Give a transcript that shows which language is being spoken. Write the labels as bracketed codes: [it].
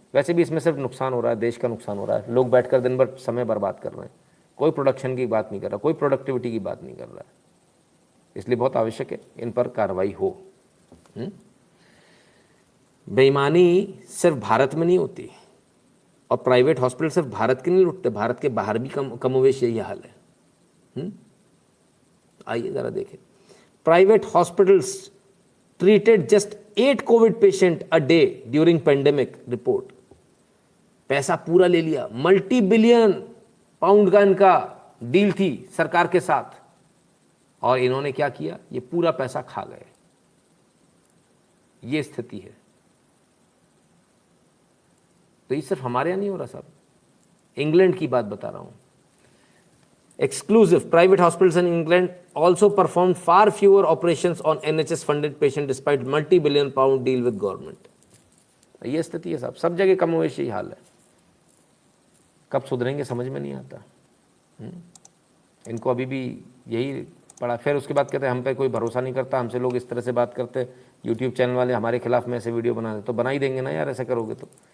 [hi] वैसे भी इसमें सिर्फ नुकसान हो रहा है, देश का नुकसान हो रहा है, लोग बैठकर दिन भर समय बर्बाद कर रहे हैं, कोई प्रोडक्शन की बात नहीं कर रहा, कोई प्रोडक्टिविटी की बात नहीं कर रहा है। इसलिए बहुत आवश्यक है इन पर कार्रवाई हो। बेईमानी सिर्फ भारत में नहीं होती, और प्राइवेट हॉस्पिटल सिर्फ भारत के नहीं लुटते, भारत के बाहर भी कमोवेश यही हाल है। आइए ज़रा देखें, private hospitals [en] treated just 8 COVID patient a day during pandemic report। [hi] पैसा पूरा ले लिया, मल्टी बिलियन पाउंड का इनका डील थी सरकार के साथ, और इन्होंने क्या किया, ये पूरा पैसा खा गए। ये स्थिति है। तो ये सिर्फ हमारे यहाँ नहीं हो रहा साहब, इंग्लैंड की बात बता रहा हूं। [en] Exclusive, private hospitals in England also performed far fewer operations on NHS-funded patients despite multi-billion pound deal with government। [hi] ये स्थिति है साहब, सब जगह कमोवेश यही हाल है। कब सुधरेंगे समझ में नहीं आता। इनको अभी भी यही पड़ा। फिर उसके बाद कहते हैं हम पे कोई भरोसा नहीं करता, हमसे लोग इस तरह से बात करते, यूट्यूब चैनल वाले हमारे खिलाफ में ऐसे वीडियो बना दे, तो बना ही देंगे ना यार, ऐसा करोगे तो।